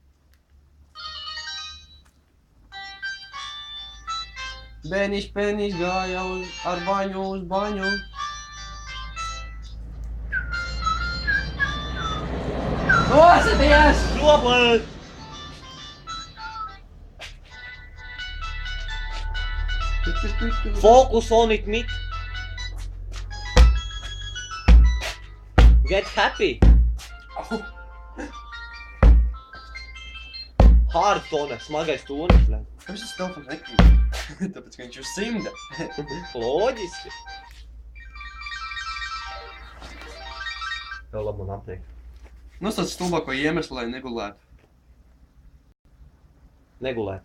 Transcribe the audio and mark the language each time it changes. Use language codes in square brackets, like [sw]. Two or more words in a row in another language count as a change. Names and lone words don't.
[lv] Bēniņš pēniņš gāja ar baņu uz baņu. Nosieties! Noplēt! [en] Focus on it, Mick. Get happy. Hard tone, [lv] smagais tonis, bļaļ. Kāpēc tas telefons nekrīt? Tāpēc, ka viņš ir 100. Loģiski. Jau labi man apniek. Nosauc stulbāko iemeslu, lai negulētu. Negulēt.